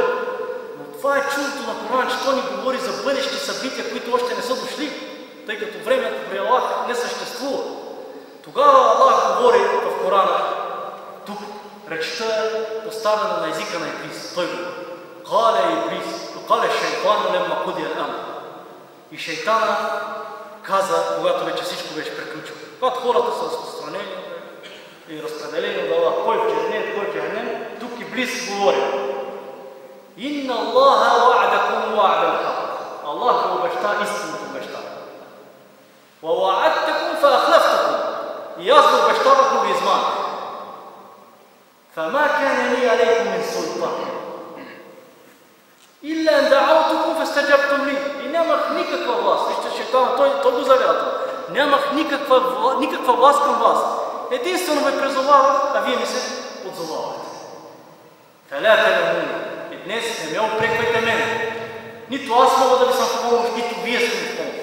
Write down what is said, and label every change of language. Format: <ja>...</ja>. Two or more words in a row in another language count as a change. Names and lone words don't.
<bg>Но това е чудото на Корана, че той ни говори за бъдещи събития, които още не са дошли, тъй като времето при Аллах не съществува. Тогава Аллах говори в Корана, тук речта е поставена на езика на Иблис. Той говори:</bg> <ar>"قال إبليس، قال الشيطان لما قضي الأمر."</ar> <bg>И шейтана каза, когато вече всичко беше приключило. Когато хората са разпространени и разпределени от Аллах, кой в дженнет, кой в джаханем, тук Иблис говори:</bg> <ar>"إن الله وعدكم وعد الحق."</ar> <bg>Аллах ви обеща истинното обещание.</bg> <ar>"ووعدتكم فأخلفتكم."</ar> <bg>И аз ви обещавах, но ви измамих.</bg> <ar>"فما كان لي عليكم من سلطان. إلا أن دعوتكم فاستجبتم لي."</ar> <bg>И нямах никаква власт. Вижте, шейтана, той го завята. Нямах никаква власт към вас. Единствено ме призовавах, а вие ми се отзовавате.</bg> <ar>فلا تلوموني.</ar> <bg>И днес не ме опреквайте мене. Нито аз мога да ви съм в помощ, нито вие сте ми в помощ.</bg>